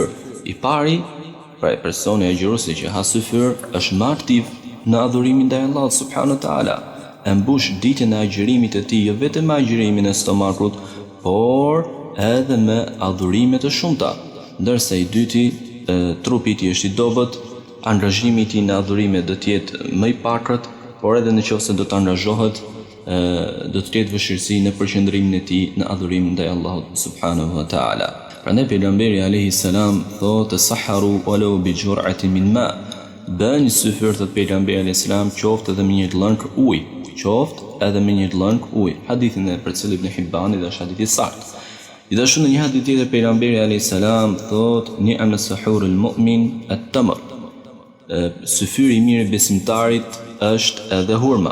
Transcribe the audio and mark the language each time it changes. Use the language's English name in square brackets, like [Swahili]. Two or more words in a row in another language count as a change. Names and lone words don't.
[Albanian] I pari, pra e personi agjëruesi që ha syfyr është më aktiv në adhurimin ndaj Allahut [Arabic] سبحانه تعالى, [Albanian] e mbush ditën e agjërimit të tij jo vetëm me agjërimin e stomakut, por edhe me adhurime të shumta, ndërsa i dyti trupi i tij është i dobët, angazhimi i tij në adhurime do të jetë më i pakët, por edhe nëse do të angazhohet, do të ketë vështirësi në përqendrimin e tij në adhurim ndaj Allahut [Arabic] سبحانه وتعالى. [Albanian] Prandaj pejgamberi [Arabic] عليه السلام [Albanian] thotë [Arabic] تسحروا ولو بجرعة من ماء. [Albanian] Bëni syfyr të pejgamberit [Arabic] عليه السلام [Albanian] qoftë edhe me një lëng ujë, qoftë edhe me një lëng ujë. Hadithin e përcjell Ibn Hibani dhe është hadith i saktë. Gjithashtu në një hadith tjetër pejgamberi [Arabic] عليه السلام [Albanian] thotë [Arabic] نعم سحور المؤمن التمر. [Albanian] Syfyri i mirë i besimtarit është edhe hurma.